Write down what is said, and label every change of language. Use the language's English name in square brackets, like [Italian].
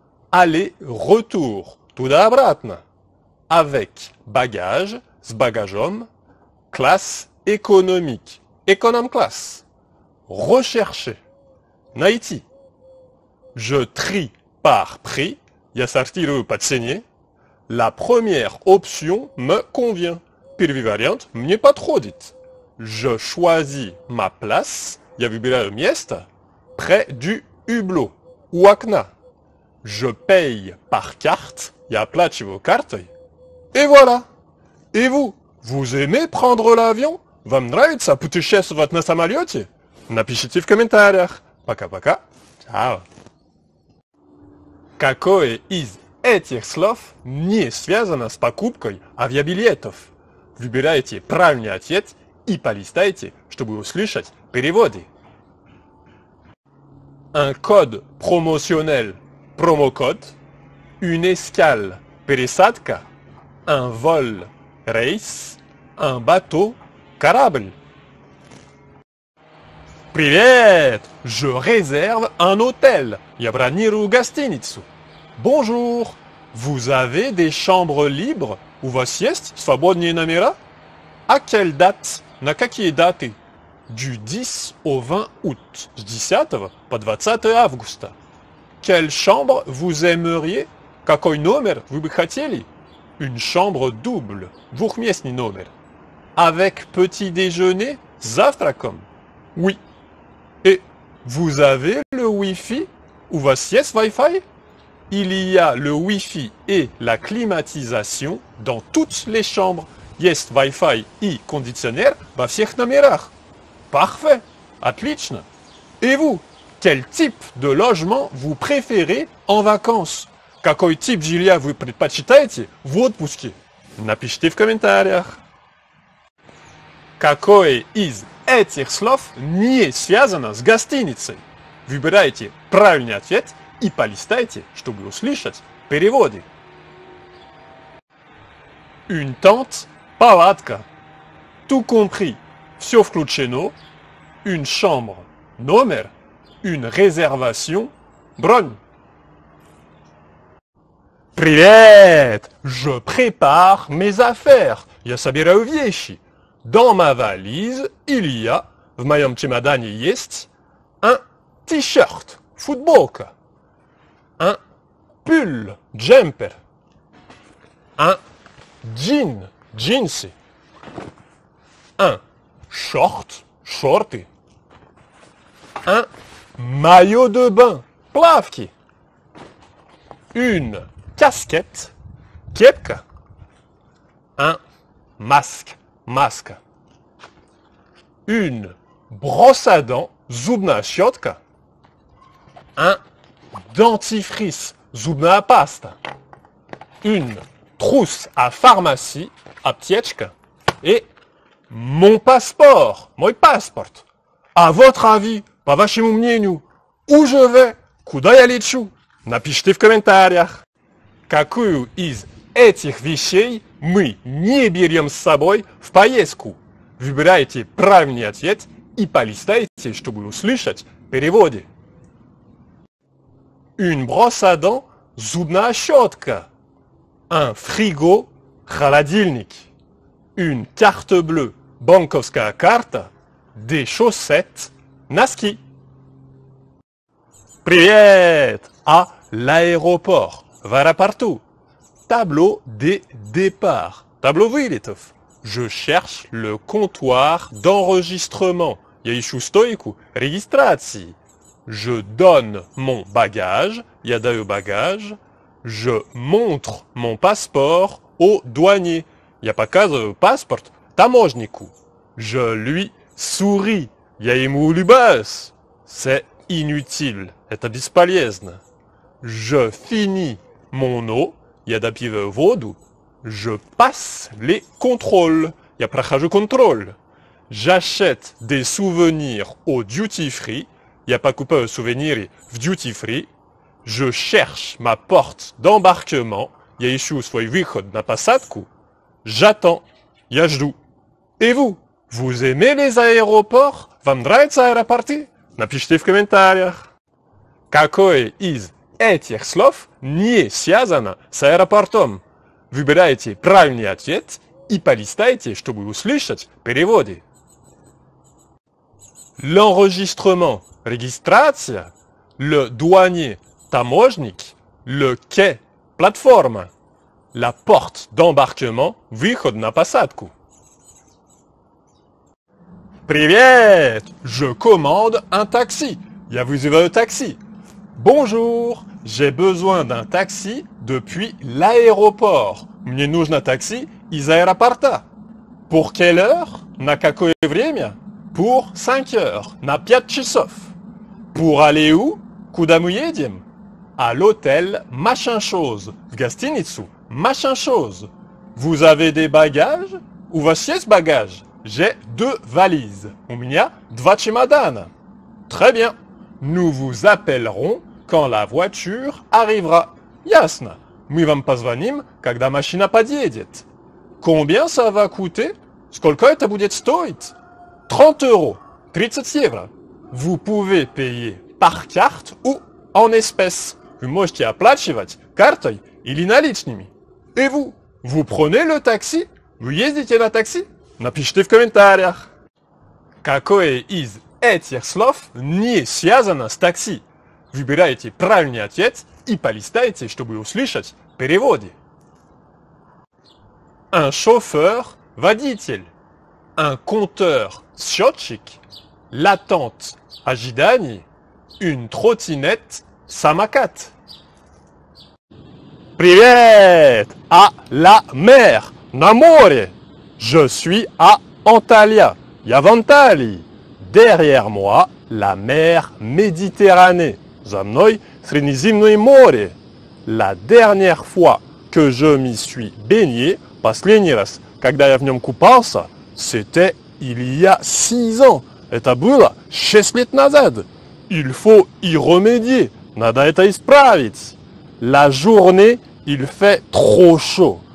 [French] Aller-retour. [Russian] Туда-обратно. [French] Avec bagage. [Russian] С багажом. [French] Classe économique. [English] Econom class. [French] Rechercher. [Russian] Найти. [French] Je trie par prix. [Russian] Я сортирую по цене. [French] La première option me convient. [Russian] Первый вариант мне подходит. [French] Je choisis ma place. [Russian] Я выбираю место. [French] Près du hublot. [Russian] У окна. [French] Je paye par carte. [Russian] Я оплачиваю картой. [French] Et voilà. Et vous? Vous aimez prendre l'avion? [Russian] Вам нравится путешествовать на самолете? Напишите в комментариях. Пока-пока. [Italian] Ciao. [Russian] Какое из этих слов не связано с покупкой авиабилетов? Выбирайте правильный ответ и полистайте, чтобы услышать переводы. [French] Un code promotionnel, promocode. Une escale, [Russian] пересадка. [French] Un vol, [Russian] рейс. [French] Un bateau, [Russian] корабль. Привет! [French] Je réserve un hôtel. [Russian] Я бронирую гостиницу. [French] Bonjour! Vous avez des chambres libres? [Russian] У вас есть свободные номера? [French] À quelle date? [Russian] На какие даты? [French] Du 10 au 20 août. [Russian] С 10 по 20 августа. [French] Quelle chambre vous aimeriez? [Russian] Какой номер вы бы хотели? [French] Une chambre double. [Russian] Двухместный номер. [French] Avec petit déjeuner? [Russian] С завтраком? [French] Oui. Et vous avez le Wi-Fi? [Russian] У вас есть Wi-Fi? [French] Il y a le Wi-Fi et la climatisation dans toutes les chambres. [Russian] Есть Wi-Fi и кондиционер во всех номерах. [French] Parfait. [Russian] Отлично. [French] Et vous? Quel type de logement vous préférez en vacances? [Russian] Какой тип жилья вы предпочитаете в отпуске? Напишите в комментариях. Какое из этих слов не связано с гостиницей? Выбирайте правильный ответ и полистайте, чтобы услышать переводы. [French] Une tente, [Russian] палатка. [French] Tout compris, [Russian] все включено. [French] Une chambre, [Russian] номер. [French] Une réservation, [Russian] бронь. Привет! [French] Je prépare mes affaires. [Russian] Я собираю вещи. [French] Dans ma valise, il y a, [Russian] в моем чемодане есть, [French] un t-shirt, [Russian] футболка, [French] un pull, [English] jumper, [French] un jean, [Russian] джинсы, [French] un short, [Russian] шорты, [French] un maillot de bain, [Russian] плавки, [French] une casquette, [Russian] кепка, [French] un masque, [Russian] маска. [French] Une brosse à dents, [Russian] зубная щетка. [French] Un dentifrice, [Russian] зубная паста. [French] Une trousse à pharmacie, [Russian] аптечка. [French] Et mon passeport, [Russian] мой паспорт. [French] À votre avis, [Russian] по вашему мнению, [French] où je vais, [Russian] куда я лечу? Напишите в комментариях. Какую из этих вещей мы не берем с собой в поездку? Выбирайте правильный ответ и полистайте, чтобы услышать переводы. [French] Une brosse à dents, [Russian] зубная щетка. [French] Un frigo, [Russian] холодильник. [French] Une carte bleue, [Russian] банковская карта. [French] Des chaussettes, [Russian] носки. Привет! [French] À l'aéroport, [Russian] в аэропорту. [French] Tableau des départs. Tableau [Russian] вылетов. [French] Je cherche le comptoir d'enregistrement. [Russian] Я ищу стойку регистрации. [French] Je donne mon bagage. [Russian] Я даю багаж. [French] Je montre mon passeport au douanier. [Russian] Я показываю паспорт таможнику. [French] Je lui souris. [Russian] Я ему улыбаюсь. [French] C'est inutile. [Russian] Это бесполезно. [French] Je finis mon eau. [Russian] Я допиваю воду. [French] Je passe les contrôles. [Russian] Я прохожу контроль. [French] J'achète des souvenirs au duty free. [Russian] Я покупаю сувениры в duty free. [French] Je cherche ma porte d'embarquement. [Russian] Я ищу свой выход на посадку. [French] J'attends. [Russian] Я жду. [French] Et vous? Vous aimez les aéroports? [Russian] Вам нравятся аэропорты? Напишите в комментариях. Какое из этих слов не связано с аэропортом? Выбирайте правильный ответ и полистайте, чтобы услышать переводы. [French] L'enregistrement, [Russian] регистрация, [French] le douanier, [Russian] таможник, [French] le quai, [Russian] платформа, [French] la porte d'embarquement, [Russian] выход на посадку. Привет! [French] Je commande un taxi. [Russian] Я вызываю такси. [French] Bonjour, j'ai besoin d'un taxi depuis l'aéroport. [Russian] Мне нужно такси из аэропорта. [French] Pour quelle heure? [Russian] На какое время? [French] Pour 5 heures. [Russian] На 5 часов. [French] Pour aller où? [Russian] Куда мы едем? [French] À l'hôtel machin chose. [Russian] В гостиницу machin chose. [French] Vous avez des bagages? [Russian] У вас есть багаж? [French] J'ai 2 valises. [Russian] У меня 2 чемодана. [French] Très bien. Nous vous appellerons quand la voiture arrivera. [Russian] Ясно. Мы вам позвоним, когда машина подъедет. [French] Combien ça va coûter? [Russian] Сколько это будет стоить? [French] 30 euros. [Russian] 30 евро. [French] Vous pouvez payer par carte ou en espèces. [Russian] Вы можете оплачивать картой или наличными. [French] Et vous? Vous prenez le taxi? [Russian] Вы ездите на такси? Напишите в комментариях. Какое из этих слов не связано с такси? Выбирайте правильный ответ и полистайте, чтобы услышать переводы. [French] Un chauffeur, [Russian] водитель. [French] Un compteur, [Russian] счетчик. [French] L'attente, [Russian] ожидание. [French] Une trottinette, [Russian] самокат. Привет! [French] À la mer, на море. Je suis à Antalya. [Russian] Я в Анталии. [French] Derrière moi, la mer Méditerranée. [Russian] За мной Средиземное море. [French] La dernière fois que je m'y suis baigné, [Russian] последний раз, когда я в нем купался, [French] c'était il y a 6 ans. [Russian] Это было 6 лет назад. [French] Il faut y remédier. [Russian] Надо это исправить. [French] La journée, il fait trop chaud.